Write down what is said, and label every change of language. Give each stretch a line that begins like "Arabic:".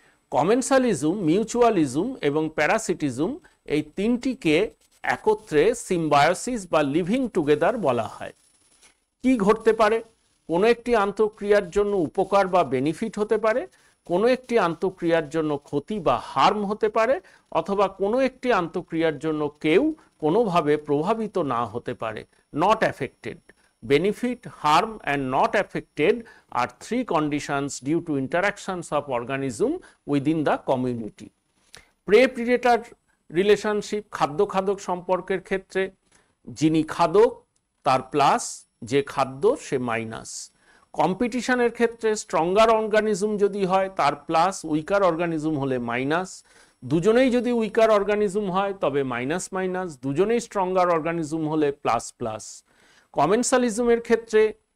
Bangla: Commensalism, mutualism এবং প্যারাসিটিজম এই তিনটিকে একত্রে সিম্বায়োসিস বা লিভিং টুগেদার বলা হয়। কি ঘটতে পারে? কোনো একটি আন্তঃক্রিয়ার জন্য উপকার বা বেনিফিট হতে পারে, কোনো একটি আন্তঃক্রিয়ার জন্য ক্ষতি বা হার্ম হতে পারে, অথবা কোনো একটি আন্তঃক্রিয়ার জন্য কেউ কোনোভাবে প্রভাবিত না হতে পারে, not affected.
English: Benefit, harm and not affected are three conditions due to interactions of organism within the community. Prey-predator relationship,
Bangla: খাদ্য খাদক সম্পর্কের ক্ষেত্রে যিনি খাদক তার প্লাস, যে খাদ্য সে মাইনাস। কম্পিটিশনের ক্ষেত্রে স্ট্রঙ্গার অর্গানিজম যদি হয় তার প্লাস, উইকার অর্গানিজম হলে মাইনাস। দুজনেই যদি উইকার অর্গানিজম হয় তবে মাইনাস মাইনাস, দুজনেই স্ট্রঙ্গার অর্গানিজম হলে প্লাস প্লাস। কমেন্সালিজমের ক্ষেত্রে